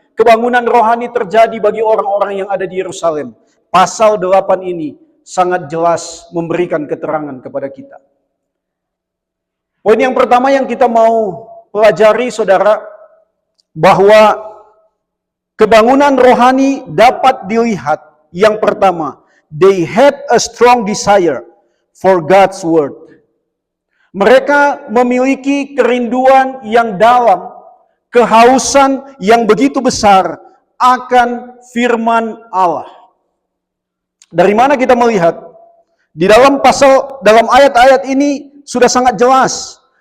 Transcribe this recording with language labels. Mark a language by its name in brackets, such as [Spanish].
[Indonesian] Kebangunan rohani terjadi bagi orang-orang yang ada di Yerusalem. Pasal 8 ini sangat jelas memberikan keterangan kepada kita. Poin yang pertama yang kita mau pelajari, saudara, bahwa kebangunan rohani dapat dilihat. Yang pertama, [English] they had a strong desire for God's word. [Indonesian] Mereka memiliki kerinduan yang dalam, kehausan yang begitu besar akan firman Allah. Dari mana kita melihat? Di dalam ayat-ayat ini sudah sangat jelas.